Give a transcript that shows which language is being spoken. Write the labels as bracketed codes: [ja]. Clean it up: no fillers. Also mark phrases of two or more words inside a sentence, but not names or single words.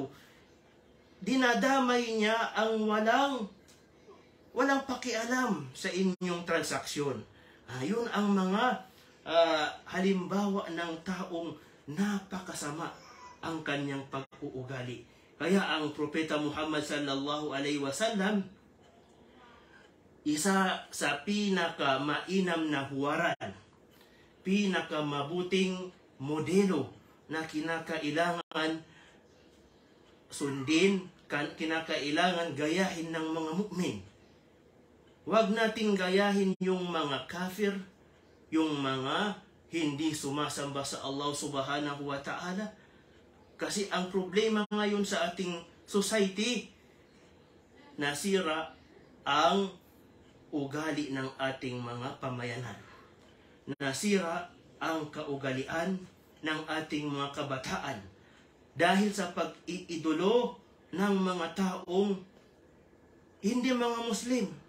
[tl] Dinadamay niya ang walang pakialam sa inyong transaksyon. Yun ang mga halimbawa ng taong napakasama ang kanyang pag-uugali. Kaya ang Propeta Muhammad [ar] صلى الله عليه وسلم, [tl] isa sa pinaka-mainam na huwaran, pinaka-mabuting modelo na kinakailangan sundin, kinakailangan gayahin ng mga mu'min. Huwag nating gayahin yung mga kafir, yung mga hindi sumasamba sa Allah [ar] سبحانه وتعالى. [tl] Kasi ang problema ngayon sa ating society, nasira ang ugali ng ating mga pamayanan. Nasira ang kaugalian ng ating mga kabataan dahil sa pag-iidolo ng mga taong hindi mga Muslim.